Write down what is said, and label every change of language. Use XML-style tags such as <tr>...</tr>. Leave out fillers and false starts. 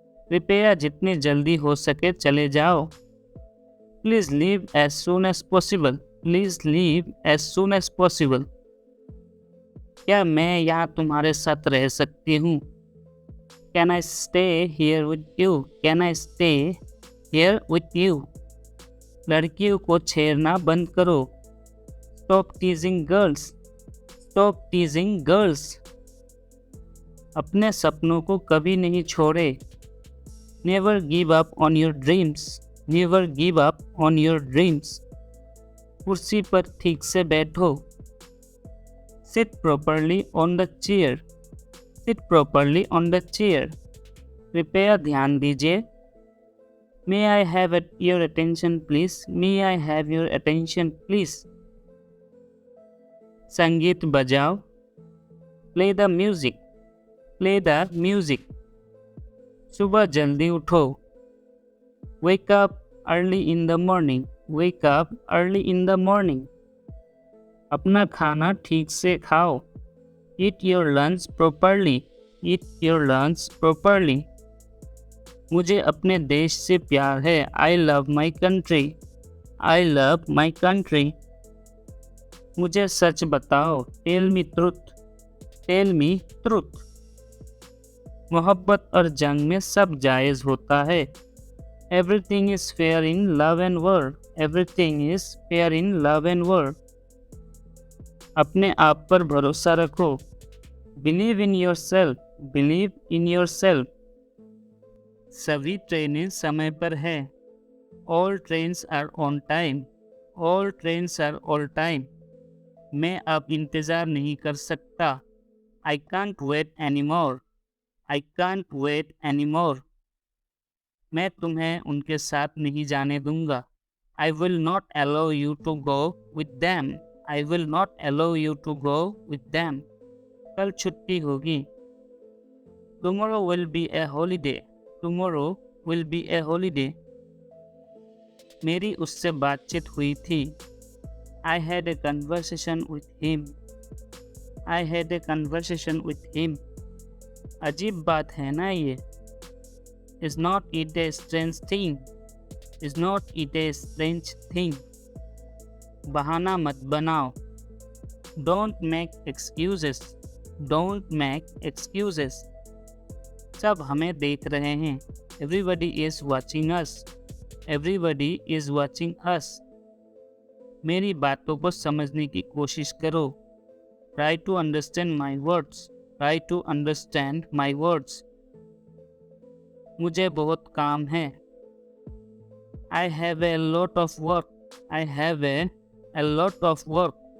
<hi>कृपया जितनी जल्दी हो सके चले जाओ।</hi> <en>Please leave as soon as possible. Please leave as soon as possible.</en> <hi>क्या मैं यहाँ तुम्हारे साथ रह सकती हूँ?</hi> <en>Can I stay here with you? Can I stay here with you?</en> <hi>लड़कियों को छेड़ना बंद करो।</hi> <en>Stop teasing girls. Stop teasing girls.</en> <hi>अपने सपनों को कभी नहीं छोड़े।</hi> <en>Never give up on your dreams. Never give up on your dreams.</en> <hi>कुर्सी पर ठीक से बैठो।</hi> <en>Sit properly on the chair. Sit properly on the chair.</en> <hi>कृपया ध्यान दीजिए।</hi> <en>May I have your attention please? May I have your attention please?</en> <hi>संगीत बजाओ।</hi> <en>Play the music. Play the music.</en> <hi>सुबह जल्दी उठो।</hi> <en>Wake up early in the morning. Wake up early in the morning.</en> <hi>अपना खाना ठीक से खाओ.</hi> <en>Eat your lunch properly. Eat your lunch properly.</en> <hi>मुझे अपने देश से प्यार है.</hi> <en>I love my country. I love my country.</en> <hi>मुझे सच बताओ.</hi> <en>Tell me truth. Tell me truth.</en> <hi>मोहब्बत और जंग में सब जायज़ होता है.</hi> <en>Everything is fair in love and war. Everything is fair in love and war.</en> <hi>अपने आप पर भरोसा रखो.</hi> <en>Believe in yourself. Believe in yourself.</en> <hi>सभी ट्रेनें समय पर हैं.</hi> <en>All trains are on time. All trains are on time.</en> <hi>मैं अब इंतज़ार नहीं कर सकता.</hi> <en>I can't wait anymore. I can't wait anymore.</en> <hi>मैं तुम्हें उनके साथ नहीं जाने दूंगा.</hi> <en>I will not allow you to go with them. I will not allow you to go with them.</en> <hi>कल छुट्टी होगी.</hi> <en>Tomorrow will be a holiday. Tomorrow will be a holiday.</en> <hi>मेरी उससे बातचीत हुई थी.</hi> <en>I had a conversation with him. I had a conversation with him.</en> <hi>अजीब बात है ना ये.</hi> <en>Is not it a strange thing? Is not it a strange thing?</en> <hi>बहाना मत बनाओ.</hi> <en>Don't make excuses. Don't make excuses.</en> <hi>सब हमें देख रहे हैं.</hi> <en>Everybody is watching us. Everybody is watching us.</en> <hi>मेरी बातों को समझने की कोशिश करो.</hi> <en>Try to understand my words. Try to understand my words.</en> <hi>मुझे बहुत काम है.</hi> <en>I have a lot of work. I have a lot of work.</en>